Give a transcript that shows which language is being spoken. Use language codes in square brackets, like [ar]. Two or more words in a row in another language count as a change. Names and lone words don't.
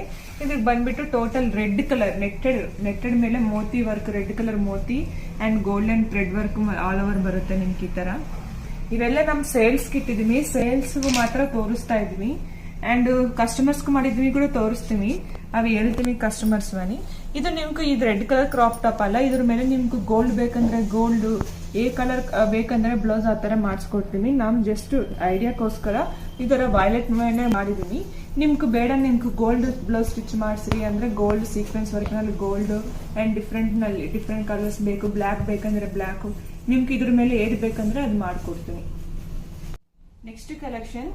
[kn] ಇದಕ್ಕೆ ಬಂದ್ಬಿಟ್ಟು [en] total red colour netted [kn] ಮೇಲೆ ಮೋತಿ ವರ್ಕ್, [en] red colour moti and golden thread work all over [kn] ಬರುತ್ತೆ ನಿಮ್ಗೆ ಈ ತರ. ಇವೆಲ್ಲ ನಮ್ ಸೇಲ್ಸ್ ಇಟ್ಟಿದೀವಿ. ಸೇಲ್ಸ್ ಮಾತ್ರ ತೋರಿಸ್ತಾ ಇದೀವಿ. [en] and customers [kn] ಮಾಡಿದ್ವಿ ಕೂಡ ತೋರಿಸ್ತೀವಿ. అవి ಹೇಳ್ತೀನಿ [te] కస్టమర్స్ అని [kn] ಇದು ನಿಮ್ಗೆ ಇದು [en] red colour crop top [kn] ಅಲ್ಲ ಇದ್ರ ಮೇಲೆ ನಿಮ್ಗೆ ಗೋಲ್ಡ್ ಬೇಕಂದ್ರೆ ಗೋಲ್ಡ್ ఏ ಕಲರ್ ಬೇಕಂದ್ರೆ ಬ್ಲೌಸ್ ಆ ತರ ಮಾಡಿಸ್ಕೊಡ್ತೀನಿ ನಾನು ಜಸ್ಟ್ ಐಡಿಯಾಕ್ಕೋಸ್ಕರ ಇದರ ವೈಲೆಟ್ ಮೇಲೆ ಮಾಡಿದೀನಿ ನಿಮ್ಗೆ ಬೇಡ ನಿಮ್ಗೆ [en] gold blouse stitch [kn] ಮಾಡಿಸ್ರಿ ಅಂದ್ರೆ [en] gold sequence work [kn] ನಲ್ಲಿ [en] gold and different colours [kn] ಬೇಕು ಬ್ಲಾಕ್ ಬೇಕಂದ್ರೆ ಬ್ಲಾಕ್ ನಿಮ್ಗೆ ಇದ್ರ ಮೇಲೆ ಏದ್ ಬೇಕಂದ್ರೆ ಅದು ಮಾಡ್ಕೊಡ್ತೀನಿ [en] next collection